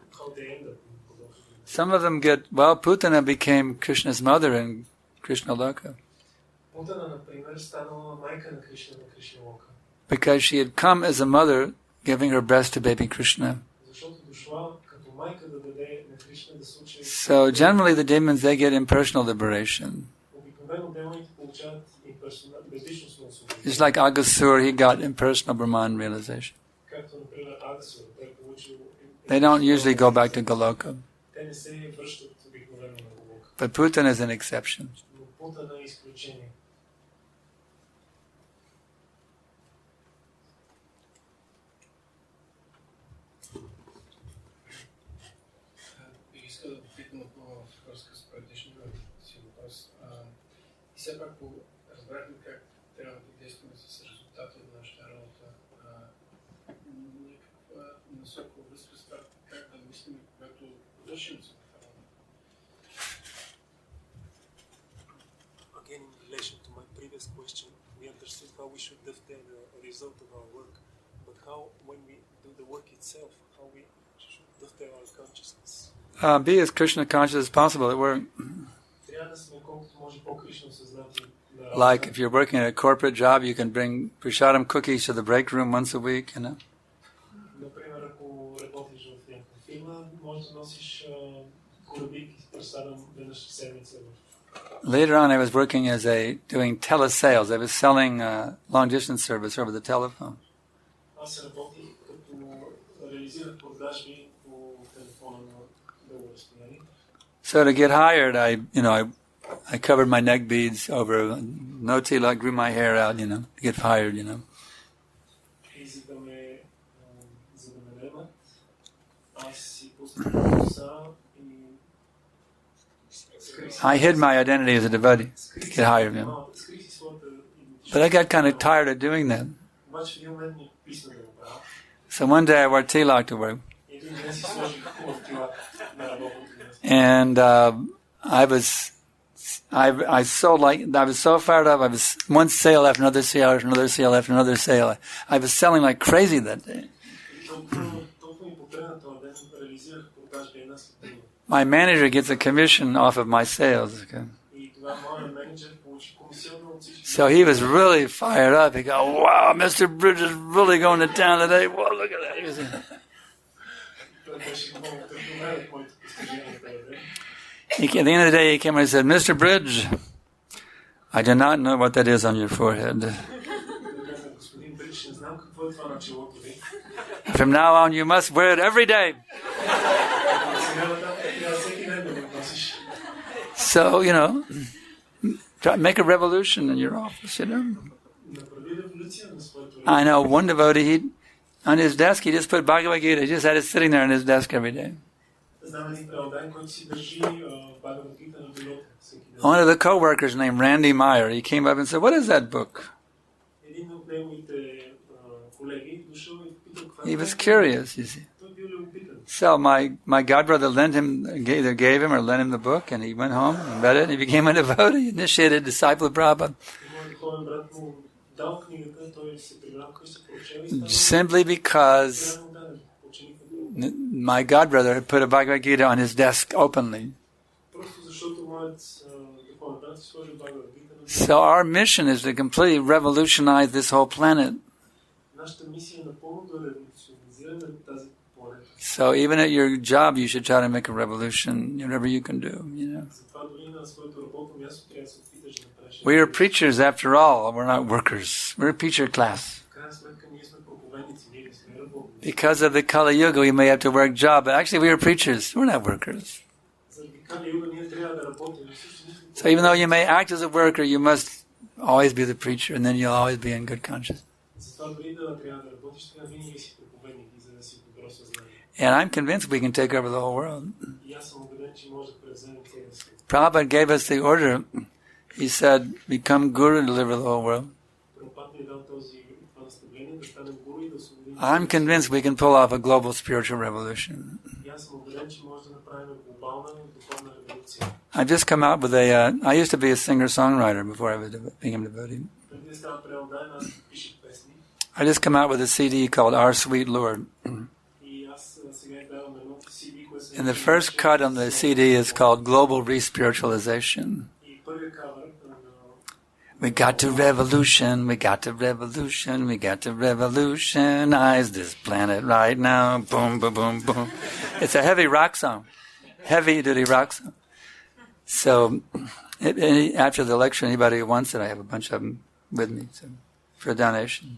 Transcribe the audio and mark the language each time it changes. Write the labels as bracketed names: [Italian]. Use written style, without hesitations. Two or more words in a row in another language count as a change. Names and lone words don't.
[English] Some of them get, Putana became Krishna's mother in Krishna Loka. Because she had come as a mother giving her breast to baby Krishna. [Bulgarian] на Кришна да се учи. [English] So generally the demons, they get impersonal liberation. [Bulgarian] Обикновено демоните получават безличностно освобождение. [English] Just like Agasur, he got impersonal Brahman realization. [Bulgarian] Както, например, Агасур, той получил... [English] They don't usually go back to Goloka. [Bulgarian] Те не се връщат обикновено на Голока. [English] But Putana is an exception. [Bulgarian] Но Путана е изключение. Бих искал да попитам отново в връзка с предишния си въпрос. И все пак разбрахме как трябва да действаме с резултати от нашата работа. Някаква насока връзка с това как да мислим, когато вършим самата работа. [English] Again, in relation to my previous question, we understood how we should dovetail the result of our work, but how, when we do the work itself, how we should dovetail our consciousness. Be as Krishna conscious as possible at work. [Bulgarian] Трябва да сме колкото може по-кришно съзнати на работа. [English] Like if you're working at a corporate job, you can bring prasadam cookies to the break room once a week, you know. [Bulgarian] Например, ако работиш в някаква фирма, можеш да носиш корабик и пресадам веднъж в седмица. [English] Later on, I was working as doing telesales. I was selling long distance service over the telephone. [Bulgarian] Аз работих като реализирах продажби по телефона на дълго разстояние. [English] So to get hired, I covered my neck beads over no tilak, grew my hair out, to get fired, [Bulgarian] И за да ме наемат, аз си пуснах коса и [English] I hid my identity as a devotee to get hired. [Bulgarian] скрих си своята идентичност. [English] But I got kind of tired of doing that. [Bulgarian] Обаче в един момент ми писна да го правя. [English] So one day I wore tilak to work. [Bulgarian] Един ден си сложих хубав тилак на работното място. [English] And I was so fired up. I was one sale after another sale after another sale after another sale. I was selling like crazy that day. [Bulgarian] Толкова ми потръгна този ден, реализирах продажби една след друга. [English] My manager gets a commission off of my sales. Okay? [Bulgarian] И тогава моят менеджер получи комисионно от всички. [English] So he was really fired up. He go, "Wow, Mr. Bridge is really going to town today. Wow, look at that." [Bulgarian] Той беше много вдъхновен от моите постижения този ден. [English] At the end of the day, he came and said, "Mr. Bridge, I do not know what that is on your forehead. [Bulgarian] Господин Бридж, не знам какво е това на челото ви. [English] From now on, you must wear it every day." [Bulgarian] Сега нататък трябва всеки ден да го носиш. [English] So, make a revolution in your office, [Bulgarian] Направи революция на своето [English] I know one devotee, on his desk, he just put Bhagavad Gita. He just had it sitting there on his desk every day. [Bulgarian] Знам един преодан, който си държи Бхагавад Гита на бюрото всеки ден. [English] One of the co-workers named Randy Meyer, he came up and said, "What is that book?" [Bulgarian] Един от неговите колеги дошъл и попитал каква [English] He was curious, you see. [Bulgarian] Той бил любопитен. [English] So my godbrother either gave him or lent him the book, and he went home and read it, and he became a devotee, initiated disciple of Prabhupada. [Bulgarian] Моят духовен брат му дал книгата, той се прибрал къща, прочел и стана [English] Simply because [Bulgarian] даден ученик. [English] my godbrother had put a Bhagavad Gita on his desk openly. [Bulgarian] Просто защото моят духовен брат си сложил Бхагавад Гита на [English] So our mission is to completely revolutionize this whole planet. [Bulgarian] нашата мисия е напълно да революционизираме тази планета. [English] So even at your job, you should try to make a revolution, whatever you can do, [Bulgarian] Затова дори на своето работно място трябва да се опиташ да направиш. [English] We are preachers after all. We're not workers. We're a preacher class. [Bulgarian] В крайна сметка ние сме проповедници, ние не сме работници. [English] Because of the Kali Yuga, we may have to work job, but actually we are preachers. We're not workers. [Bulgarian] Заради Кали Юга ние трябва да работим. [English] So even though you may act as a worker, you must always be the preacher, and then you'll always be in good conscience. [Bulgarian] Затова дори да трябва да работиш, трябва винаги си проповедник и за да си добро съзнание. [English] And I'm convinced we can take over the whole world. [Bulgarian] И аз съм убеден, че може да превземем целия свет. [English] Prabhupada gave us the order. He said, become guru to deliver the whole world. [Bulgarian] Прабхупад ни е дал това наставление да станем гуру и да освободим. [English] I'm convinced we can pull off a global spiritual revolution. [Bulgarian] И аз съм убеден, че може да направим глобална духовна революция. [English] I've just come out with I used to be a singer-songwriter before I became a devotee. [Bulgarian] Преди да стана преодан, аз пишех песни. [English] I just come out with a CD called Our Sweet Lord. [Bulgarian] И аз сега издавам едно CD, което се... [English] And the first cut on the CD is called Global Respiritualization. [Bulgarian] И първият кавър на... [English] We got to revolution, we got to revolution, we got to revolutionize this planet right now. Boom, boom, boom, boom. It's a heavy rock song. heavy-duty raksa. So after the lecture, anybody who wants it, I have a bunch of them with me for a donation.